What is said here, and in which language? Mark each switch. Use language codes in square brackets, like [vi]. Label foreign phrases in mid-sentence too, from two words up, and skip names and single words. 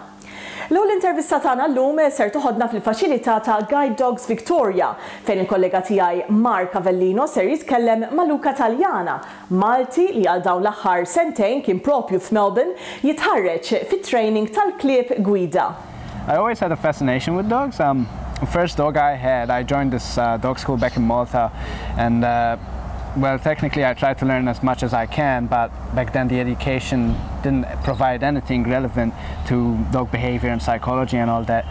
[mt] L-ewwel intervista tagħna llum ser toħodna fil-faċilità ta' Guide Dogs Victoria fejn il-kollega tiegħi Mark Avellino ser jitkellem ma' Luca Taliana, Malti li għal dawn l-aħħar sentejn kien propju f'Melbourne jitħarreġ fit-training tal-klieb gwida. [en] I always had a fascination with dogs. The first dog I joined this dog school back in Malta, and well, technically I tried to learn as much as I can, but back then the education didn't provide anything relevant to dog behavior and psychology and all that.